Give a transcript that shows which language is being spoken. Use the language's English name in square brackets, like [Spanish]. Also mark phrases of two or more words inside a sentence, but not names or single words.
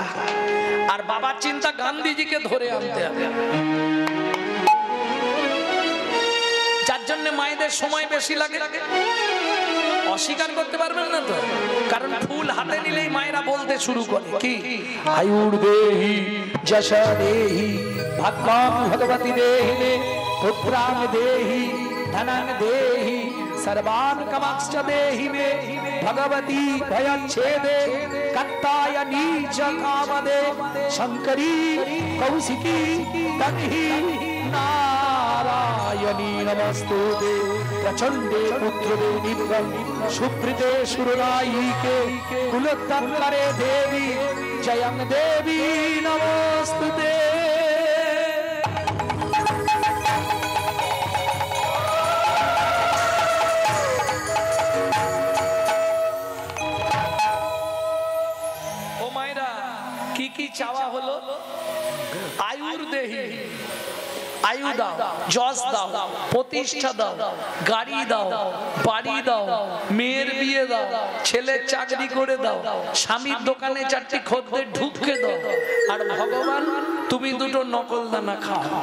[Bangla] আর বাবার চিন্তা গান্ধীজিকে ধরে আনতে হবে, যার জন্য মায়েদের সময় বেশি লাগে। অস্বীকার করতে পারবেন না তো, কারণ ফুল হাতে নিলেই মায়েরা বলতে শুরু করে কি, [Sanskrit] আয়ুর দেহি যশা দেহি ভাগ্যাং ভগবতী দেহিনে পুত্রাং দেহি ধনাং দেহি सर्वान् कामांश्च देहि मे भगवती भयच्छेदे कत्तायनी च कामदे शंकरी कौशिकी तन्हि नारायणी नमस्तुते प्रचंडे पुत्रदे नित्यं सुप्रीते सुरनायिके कुलोत्तरे देवी जयं देवी नमस्तुते। [Bangla] কি চাওয়া হলো? [Sanskrit] আয়ুর দেহি, [Bangla] আয়ু দাও, যশ দাও, প্রতিষ্ঠা দাও, গাড়ি দাও, বাড়ি দাও, মেয়ের বিয়ে দাও, ছেলের চাকরি করে দাও, স্বামীর দোকানে চারটি খদ্দের ঢুকে দাও, আর ভগবান তুমি দুটো নকল দানা খাও।